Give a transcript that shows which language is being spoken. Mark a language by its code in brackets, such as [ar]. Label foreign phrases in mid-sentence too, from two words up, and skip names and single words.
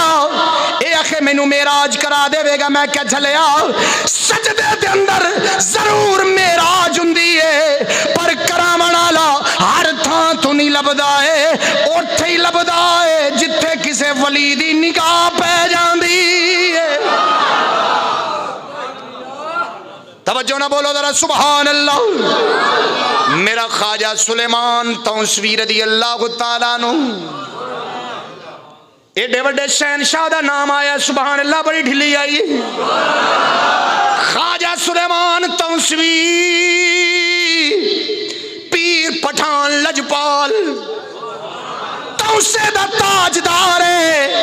[pa] اے آکھے مینوں معراج کرا دیوے گا۔ میں کیا جھلیا سجدے دے اندر ضرور معراج ہوندی ہے، پر کراون والا ہر تھاں توں نہیں لبھدا ہے، اوتھے ہی لبھدا ہے جتھے کسے ولی دی نگاہ پے جاندی ہے. توجہ نہ بولو ذرا [ar] سبحان الله. [pa] میرا خواجہ سلیمان تونسوی [ar] رضي الله تعالى عنه [pa] ایڈے وڈے شہنشاہ دا نام آیا, [ar] سبحان الله, [pa] بڑی ڈھلی آئی. خواجہ سلیمان تونسوی پیر پٹھان لجپال تونسے دا تاجدار ہے.